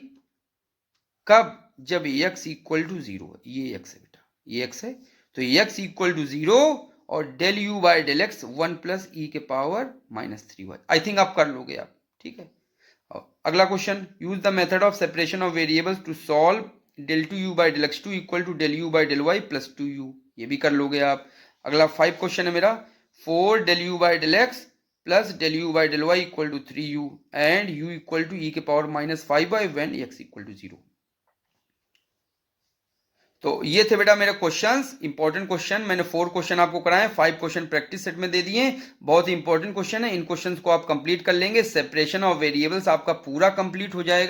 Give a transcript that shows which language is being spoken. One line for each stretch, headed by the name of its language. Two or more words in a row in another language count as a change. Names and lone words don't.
Hindi: कब, जब x
English: equal to
Hindi: 0 है। ये x है बेटा, ये x है, तो x
English: equal to
Hindi: 0 और
English: del u by del x 1 plus e
Hindi: के
English: power minus 3y. I think
Hindi: आप कर लोगे आप, ठीक है।
English: अगला question, use the method of separation of variables to solve del 2u by del x2 equal to del u by del y plus 2u.
Hindi: ये भी कर लोगे आप। अगला 5 क्वेश्चन है मेरा,
English: 4 del u by del x plus del u by del y equal to 3u and u equal to e
Hindi: के
English: power minus 5y when x equal to 0.
Hindi: तो ये थे बेटा मेरे क्वेश्चंस,
English: important question.
Hindi: मैंने 4 क्वेश्चन आपको कराए, 5 क्वेश्चन
English: practice set
Hindi: में दे दिए। बहुत ही
English: important question
Hindi: है, इन क्वेश्चंस को आप कंप्लीट कर लेंगे,
English: separation of variables
Hindi: आपका पूरा कंप्लीट हो जाएगा।